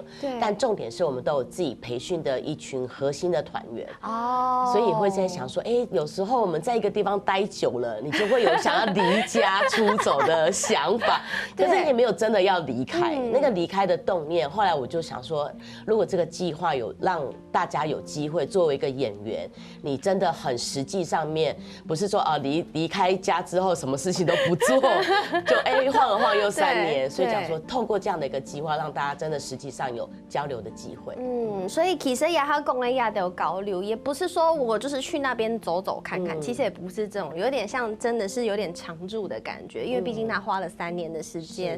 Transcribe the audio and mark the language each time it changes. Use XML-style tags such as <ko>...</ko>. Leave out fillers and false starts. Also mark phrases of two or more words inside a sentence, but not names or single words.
<zh>但重點是我們都有自己培訓的一群核心的團員哦，所以會在想說，有時候我們在一個地方待久了，你就會有想要離家出走的想法，可是你也沒有真的要離開那個離開的動念。後來我就想說，如果這個計劃有讓大家有機會作為一個演員，你真的很實際上面不是說離開家之後什麼事情都不做，就晃了晃又3年，所以講說透过这样的一个计划，让大家真的实际上有交流的机会。所以其实也他讲的也有交流，也不是说我就是去那边走走看看，其实也不是这种，有点像真的是有点常驻的感觉，因为毕竟他花了3年的时间。</zh>